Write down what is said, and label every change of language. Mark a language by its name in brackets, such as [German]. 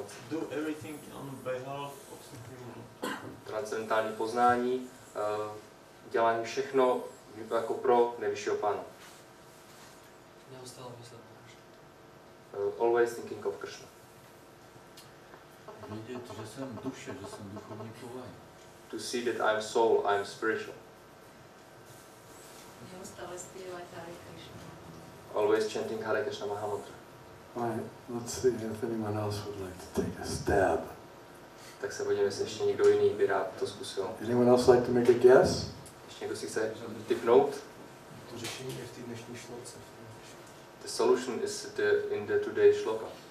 [English] Do everything on behalf of Supreme Lord. [Czech] Transcendentální poznání, dělání všechno jako pro nejvyššího Pána. Neustále myslet na [English] Always thinking of Krishna. [Czech] Vědět, že jsem duše, že jsem duchovní povahy. [English] To see that I'm soul, I'm spiritual. [Czech] Neustále zpívat Hare Krishna. [English] Always chanting Hare Krishna Mahamantra. Alright, let's see if anyone else would like to take a stab. [Czech] Tak se podívejme, jestli ještě někdo jiný by rád to zkusil. [English] Anyone else like to make a guess? [Czech] Ještě někdo si chce tipnout? To řešení je v té dnešní šloce. [English] The solution is in the today's shloka.